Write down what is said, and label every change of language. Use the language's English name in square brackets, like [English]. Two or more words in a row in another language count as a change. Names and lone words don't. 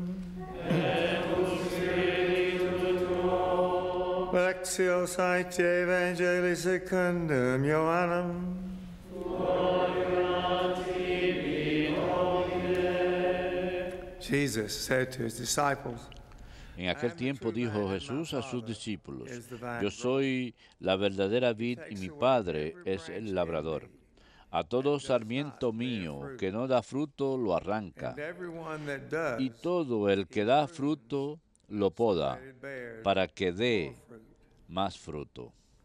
[Latin] Lectio Sancti Evangelii secundum Ioannam. [English] Jesus said to his disciples, [Spanish] En aquel tiempo dijo Jesús a sus discípulos, yo soy la verdadera vid y mi Padre es el labrador. A todo sarmiento mío que no da fruto lo arranca, y todo el que da fruto lo poda para que dé más fruto.